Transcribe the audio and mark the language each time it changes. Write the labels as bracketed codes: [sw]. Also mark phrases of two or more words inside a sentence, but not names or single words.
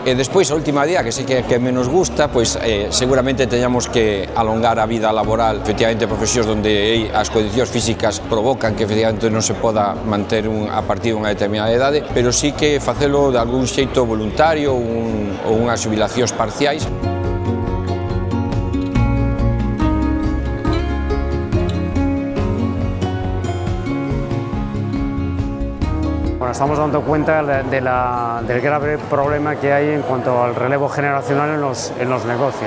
[gl] E despois, a última día, que sei que menos gusta, pois seguramente teñamos que alongar a vida laboral, efectivamente profesións onde as condicións físicas provocan que efectivamente non se poda manter a partir de unha determinada idade, pero sí que facelo de algún xeito voluntario ou unhas xubilacións parciais. [es] Bueno, estamos dando cuenta del grave problema que hay en cuanto al relevo generacional en los negocios.